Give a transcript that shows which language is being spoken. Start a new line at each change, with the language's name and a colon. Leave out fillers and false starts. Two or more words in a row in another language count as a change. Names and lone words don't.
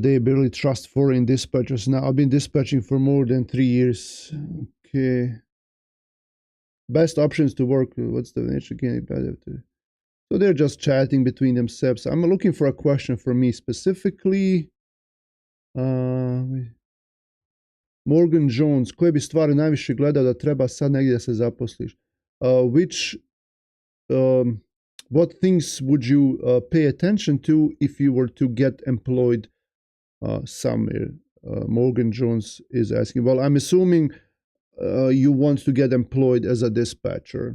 English: They barely trust foreign dispatchers. Now, I've been dispatching for more than 3 years. Okay. Best options to work with. What's the nature again? So they're just chatting between themselves. I'm looking for a question for me specifically. Morgan Jones.
Bosnian: Koje bi stvari najviše gledao da treba sad negdje da se zaposliš?
English: What things would you pay attention to if you were to get employed somewhere? Morgan Jones is asking. Well, I'm assuming you want to get employed as a dispatcher.